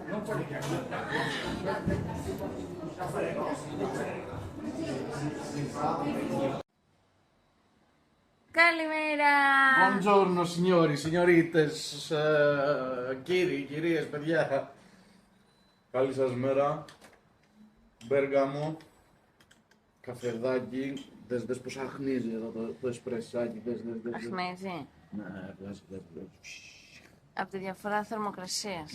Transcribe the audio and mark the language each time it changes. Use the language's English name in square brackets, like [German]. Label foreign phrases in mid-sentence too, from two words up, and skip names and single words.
[Greek] Καλημέρα! [Italian] Buongiorno signori, signorites, [Greek] κύριοι, κυρίες, παιδιά. Καλή σας μέρα. Μπέργαμο, καφεδάκι. Δες πως αχνίζει εδώ το εσπρεσάκι. Δες. Αχνίζει. Ναι, δες. Από τη διαφορά θερμοκρασίας.